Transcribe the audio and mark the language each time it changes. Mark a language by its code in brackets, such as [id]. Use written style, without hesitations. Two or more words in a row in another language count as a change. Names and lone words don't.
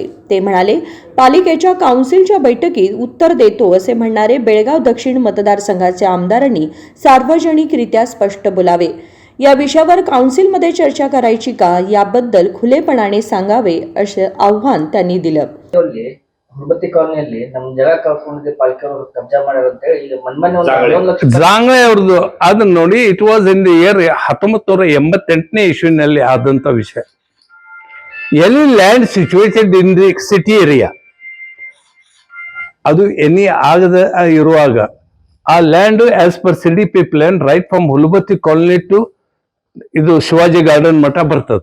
[mr] ते म्हणाले, पालिकेच्या काउन्सिलच्या बैठकीत उत्तर देतो असे म्हणणारे बेळगाव दक्षिण मतदारसंघाचे आमदारांनी सार्वजनिकरित्या स्पष्ट बोलावे। या विषयावर काउन्सिलमध्ये चर्चा करायची का, याबद्दल खुलेपणाने सांगावे असे आव्हान त्यांनी दिलं। [kn] ಹುರ್ಬತ್ತಿ ಕಾಲೋನಿಯಲ್ಲಿ ನಮ್ಮ ಜಾಗ ಕಳ್ಕೊಂಡಿದ್ದೆ, ಪಾಲಿಕೆಯವರು ಕಬ್ಜಾ ಮಾಡ್ಯಾರ ಅಂತ ಹೇಳಿ ಈಗ ಜಾಂಗ್ಳೆ ಅವ್ರದ್ದು ಅದನ್ನ ನೋಡಿ, [en] it was in the year [kn] 1988ನೇ ಇಶ್ಯೂನಲ್ಲಿ ಆದಂತ ವಿಷಯ. [en] any land situated in the city area, [kn] ಅದು ಎನಿ ಆಗದ ಇರುವಾಗ ಆ [en] land as per CDP plan right from Hulbatti colony to ಇದು ಶಿವಾಜಿ ಗಾರ್ಡನ್ [kn] ಮಠ ಬರ್ತದೆ.